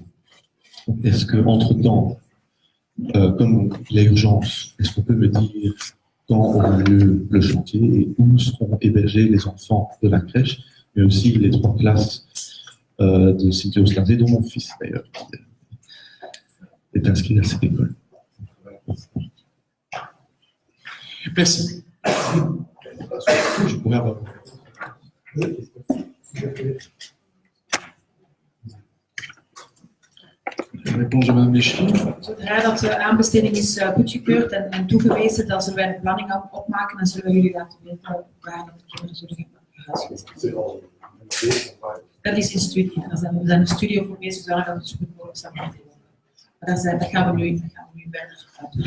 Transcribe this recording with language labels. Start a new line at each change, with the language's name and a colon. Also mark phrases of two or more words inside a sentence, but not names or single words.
French: Est-ce qu'entre-temps, comme il y a urgence, est-ce qu'on peut me dire quand aura lieu le chantier et où seront hébergés les enfants de la crèche, mais aussi les 3 classes de Cynthia-Oslandé, dont mon fils d'ailleurs est inscrit à cette école. Merci. Je pourrais avoir... Réponse de Madame Léchine.
Dutch: Zodra dat de aanbesteding is goedgekeurd en toegewezen, dan zullen wij een planning opmaken en zullen we jullie laten weten waar de kinderen zullen gehuisvest worden. Dat is in studie. We zijn een studie over bezig, zodat het zo goed mogelijk zal worden. Maar dat gaan we nu verder uitdoen.